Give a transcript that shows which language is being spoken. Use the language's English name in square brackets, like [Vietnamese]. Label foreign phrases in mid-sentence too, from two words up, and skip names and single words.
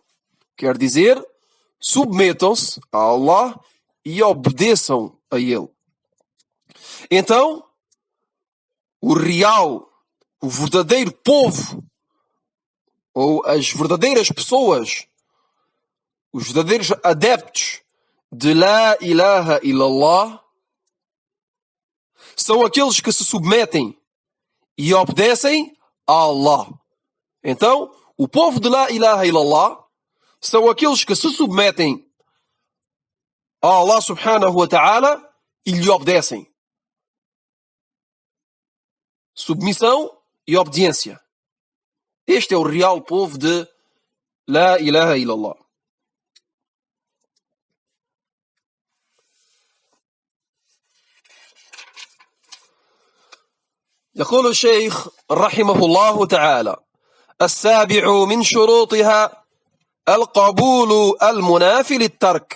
[Portuguese] Quer dizer, submetam-se a Allah e obedeçam a Ele. Então, o verdadeiro povo, ou as verdadeiras pessoas, os verdadeiros adeptos de [Arabic] لا إله إلا الله, [Portuguese] são aqueles que se submetem e obedecem a Allah. Então, o povo de [Arabic] لا إله إلا الله [Portuguese] são aqueles que se submetem a Allah [Arabic] سبحانه وتعالى [Portuguese] e lhe obedecem. Submissão e obediência. Este é o real povo de [Arabic] لا إله إلا الله. يقول الشيخ رحمه الله تعالى: السابع من شروطها القبول المنافي للترك.